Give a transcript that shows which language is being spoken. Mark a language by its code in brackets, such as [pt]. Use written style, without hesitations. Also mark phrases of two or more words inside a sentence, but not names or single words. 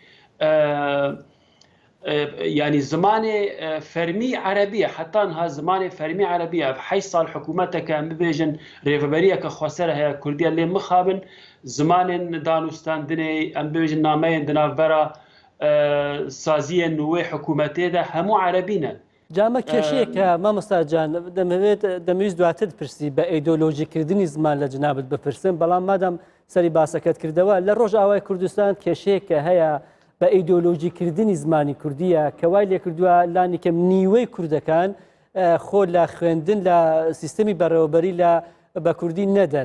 [ku] yani zimanê fermî Erebî heta niha zimanê fermî Erebî ev 8 sal hikûmeteke em bibêjin rêveberiyeke xweser heye Kurdiya lê mixabin zimanên danûstandinê em bibêjin nameyên di navbera [ckb] سازیە نوێ حکوومەتێ [ku] de hemû Erebî ne. [ckb] جامە کێشەیەکە مامۆستاجان دەمەوێت دواتر پرسی بە ئەیدۆلۆژیکردنی زمان لە جنابت بپرسم بەڵام مادام سەری باسەکەت کردەوە لە ڕۆژئاوای کوردستان کێشەیەکە هەیە بە ئەیدۆلۆژیکردنی زمانی کوردیە کە وای لێ کردووە لانیکەم نیوەی کوردەکان خۆ لە خوێندن لە سیستەمی بەڕێوەبەری لە بە کوردی نەدەن.